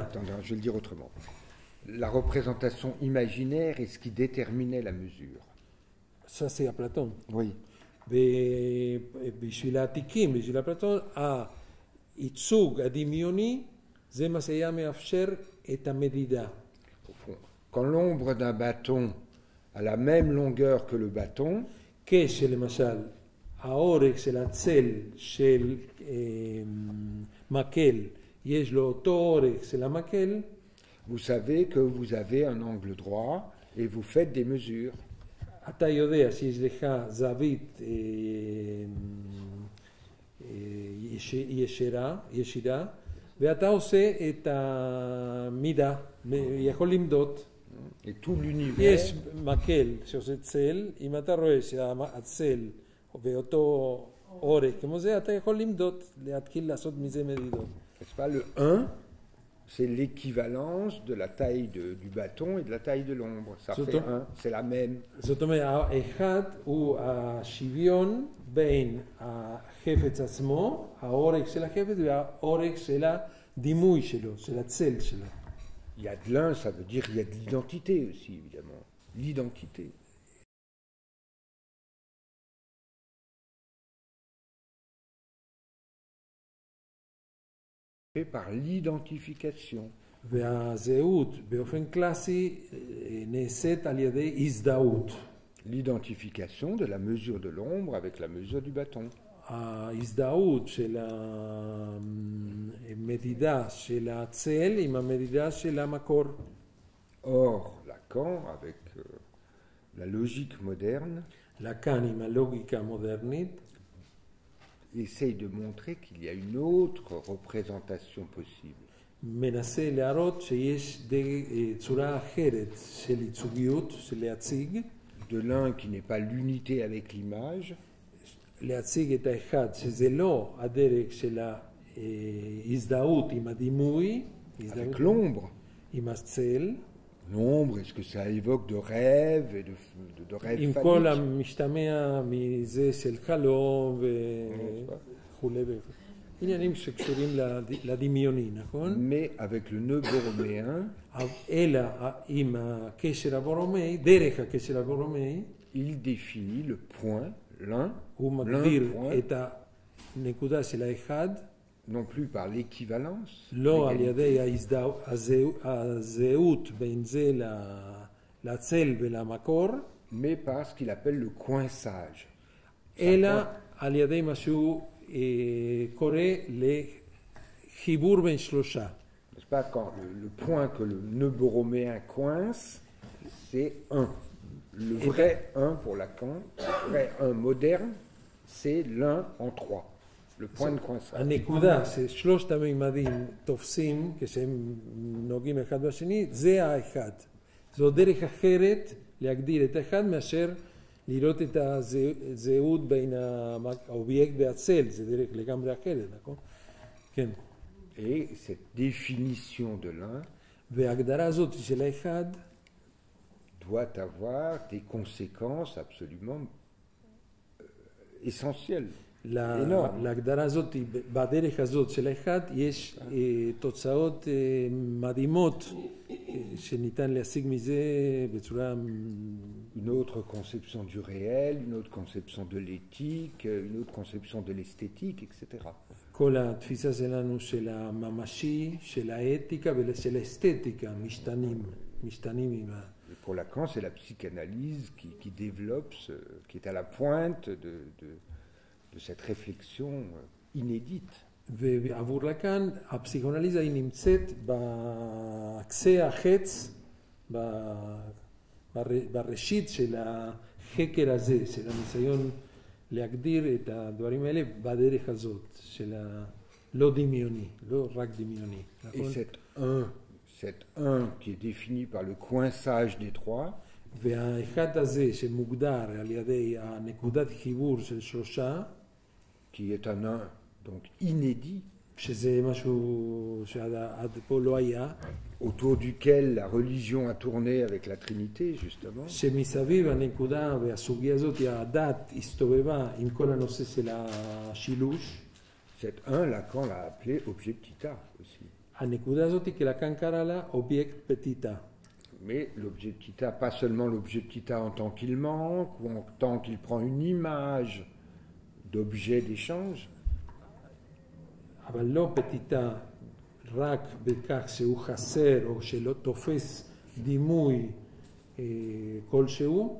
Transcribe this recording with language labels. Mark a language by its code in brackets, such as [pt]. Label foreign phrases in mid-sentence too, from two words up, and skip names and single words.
[fr] Attends, je vais le dire autrement. La représentation imaginaire est ce qui déterminait la mesure. Ça, c'est Platon. Oui. [he] בשביל העתיקים, בשביל אפלטון, הייצוג הדמיוני זה מה שהיה מאפשר את המדידה. [fr] Quand l'ombre d'un bâton a la même longueur que le bâton, [he] כשלמשל האורך של הצל של מקל יש לו אותו אורך של המקל, [fr] vous savez que vous avez un angle droit et vous faites des mesures. [he] אתה יודע שיש לך זווית ישירה, ואתה עושה את המידה, יכול למדוד. יש מקל שעושה צל, אם אתה רואה שהצל ואותו אורך כמו זה, אתה יכול למדוד, להתחיל לעשות מזה מדידות. [fr] Le 1, c'est l'équivalence de la taille du bâton et de la taille de l'ombre. Ça fait 1, c'est la même. [he] זאת אומרת, האחד הוא השוויון בין החפץ עצמו, האורך של החפץ והאורך של הדימוי שלו, של הצל שלו. [fr] Il y a de l'un, ça veut dire qu'il y a de l'identité aussi, évidemment. L'identité. Fait par l'identification. [he] והזהות באופן קלאסי נעשית על ידי הזדהות. [fr] L'identification de la mesure de l'ombre avec la mesure du bâton. [he] ההזדהות של המדידה של הצל עם המדידה של המקור. [fr] Or, Lacan, avec la logique moderne, [he] לקאן עם הלוגיקה המודרנית, [fr] essaye de montrer qu'il y a une autre représentation possible. [he] מנסה להראות שיש צורה אחרת של ייצוגיות, של להציג. [fr] De l'un qui n'est pas l'unité avec l'image. [he] להציג את האחד, שזה לא הדרך של ההזדהות עם הדימוי. [fr] Avec l'ombre. [he] עם הצל. [fr] L'ombre, est-ce que ça évoque de rêves et de rêves [he] עם כל המשתמע מזה של חלום וכולי וכולי. עניינים שקשורים לדמיוני, נכון? [fr] Mais avec le nœud borroméen, [he] אלא עם הקשר הבורומאי, דרך הקשר הבורומאי, [fr] il définit le point, l'un, [he] הוא מגדיר את הנקודה של האחד, [fr] non plus par l'équivalence, [he] לא על ידי הזהות בין זה לצל ולמקור, [fr] mais par ce qu'il appelle le coinçage. [he] אלא על ידי משהו קורא לחיבור בין שלושה. [fr] N'est-ce pas, quand le point que le nœud borroméen coince, c'est 1. Le vrai 1 pour Lacan, le vrai 1 moderne, c'est l'un en 3. Le point de coinçage. [he] הנקודה ששלושת הממדים תופסים כשהם נוגעים אחד בשני, זה האחד. זו דרך אחרת להגדיר את האחד מאשר לראות את הזהות בין האובייקט והצל, זה דרך לגמרי אחרת, נכון? כן. [fr] Et cette définition de l'un [he] וההגדרה הזאת של האחד [fr] doit avoir des conséquences absolument essentielles. [he] להגדרה הזאת, בדרך הזאת של האחד, יש תוצאות מדהימות שניתן להשיג מזה בצורה... [fr] Une autre conception du réel, une autre conception de l'éthique, une autre conception de l'esthétique, etc. [he] כל התפיסה שלנו של הממשי, של האתיקה ושל האסתטיקה משתנים עם ה... [fr] Pour Lacan, c'est la psychanalyse qui développe, qui est à la pointe de cette réflexion inédite. [he] ועבור לקאן, הפסיכואנליזה היא נמצאת בקצה החץ, בראשית של החקר הזה, של הניסיון להגדיר את הדברים האלה בדרך הזאת, של הלא דמיוני, לא רק דמיוני. [fr] Et cet un, cet un qui est défini par le coinçage des trois, [he] והאחד הזה שמוגדר על ידי הנקודת חיבור של שלושה, [fr] qui est un donc inédit, [he] שזה משהו שעד פה לא היה, [fr] autour duquel la religion a tourné avec la Trinité, justement. [he] שמסביב הנקודה והסוגיה הזאת, הדת הסתובבה עם כל הנושא של השילוש. [fr] Cet un, Lacan l'a appelé objet petita aussi. [he] הנקודה הזאת, כי לקאן קרא לה אובייקט פטיטה. [fr] Mais l'objet petita, pas seulement l'objet petita en tant qu'il manque, ou en tant qu'il prend une image d'objet d'échange. [he] אבל לא פטיטה רק בכך שהוא חסר או שלא תופס דימוי כלשהו.